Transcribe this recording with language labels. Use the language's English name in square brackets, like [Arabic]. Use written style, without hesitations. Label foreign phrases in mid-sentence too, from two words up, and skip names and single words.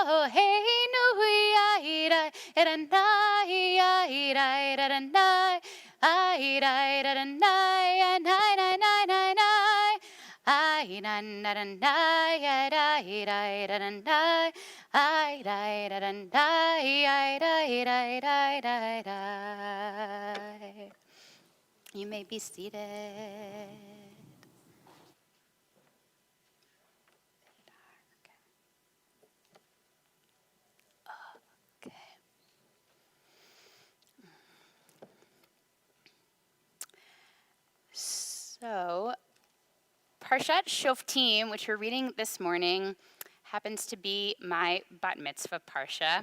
[Hebrew] אלהינו אדני I da da da na na na na na na. I da da da na da da da da na. I da da da na I da da da da. [English] You may be seated. Okay. So, Parshat Shoftim, which we're reading this morning, happens to be my bat mitzvah parsha.